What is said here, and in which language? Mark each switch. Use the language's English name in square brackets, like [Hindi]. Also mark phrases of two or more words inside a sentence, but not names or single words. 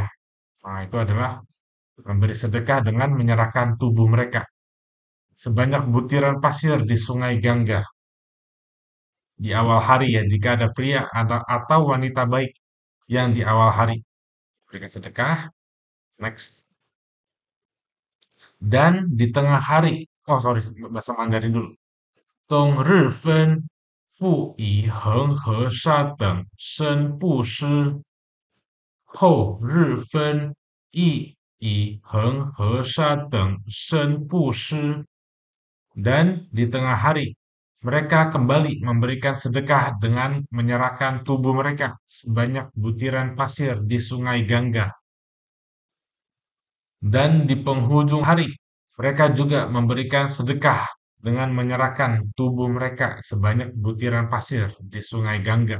[Indonesian] Nah, itu adalah memberi sedekah dengan menyerahkan tubuh mereka sebanyak butiran pasir di Sungai Gangga di awal hari ya, jika ada pria atau wanita baik yang di awal hari berikan sedekah. Next. Dan di tengah hari, [English] oh sorry, [Indonesian] bahasa Mandarin dulu. [Chinese] 冬日分富以恒河沙等生布施，后日分一以恒河沙等生布施. [Indonesian] Dan di tengah hari, mereka kembali memberikan sedekah dengan menyerahkan tubuh mereka sebanyak butiran pasir di Sungai Gangga. Dan di penghujung hari, mereka juga memberikan sedekah dengan menyerahkan tubuh mereka sebanyak butiran pasir di Sungai Gangga.